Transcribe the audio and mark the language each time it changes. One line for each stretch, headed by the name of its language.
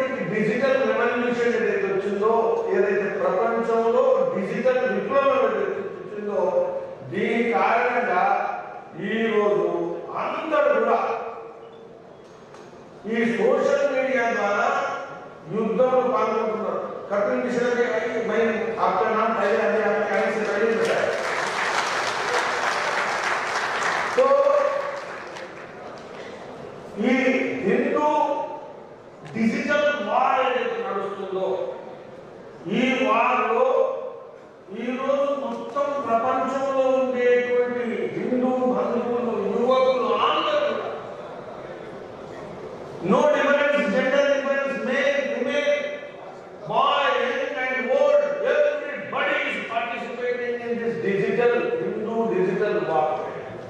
Telugu: వచ్చిందో, ఏదైతే ప్రపంచంలో డిజిటల్ విప్లవం వచ్చిందో, దీని కారణంగా ఈరోజు అందరూ కూడా ఈ సోషల్ మీడియా ద్వారా యుద్ధంలో పాల్గొంటున్నారు.
Hindi: कपिल मिश्रा जी, मैं आपका नाम पहले अभी आपके आने से पहले बताया। तो ये हिंदू डिजिटल वार
Telugu: ఏదైతే నడుస్తుందో, ఈ వార్లో ఈరోజు మొత్తం ప్రపంచంలో ఉండేటువంటి హిందూ బంధువులు, యువకులు అందరూ no difference, gender difference, male female,
English: boy, young and old, everybody is participating in this digital Hindu digital warfare.